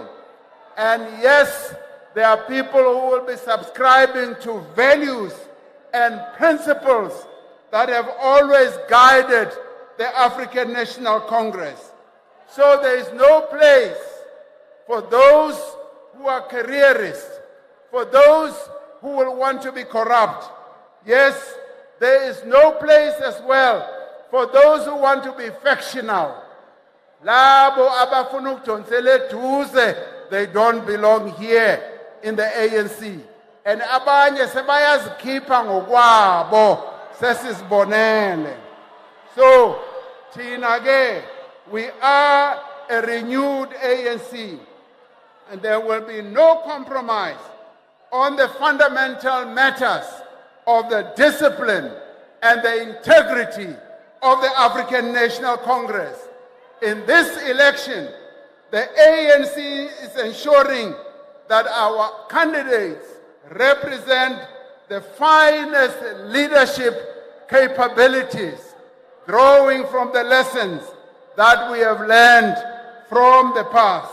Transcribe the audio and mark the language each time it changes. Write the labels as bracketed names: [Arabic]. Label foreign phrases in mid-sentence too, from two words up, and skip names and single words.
[English] And yes, there are people who will be subscribing to values and principles that have always guided the African National Congress. So there is no place for those who are careerists, for those who will want to be corrupt. Yes, there is no place as well for those who want to be factional. [Zulu] Labo abafuna ukudonsela eduze, [English] they don't belong here in the ANC. [Zulu] And abanye sebayazikhipha ngokwabo sesizibonele. So, thina ke, [English] we are a renewed ANC, and there will be no compromise on the fundamental matters of the discipline and the integrity of the African National Congress. In this election, the ANC is ensuring that our candidates represent the finest leadership capabilities, drawing from the lessons that we have learned from the past.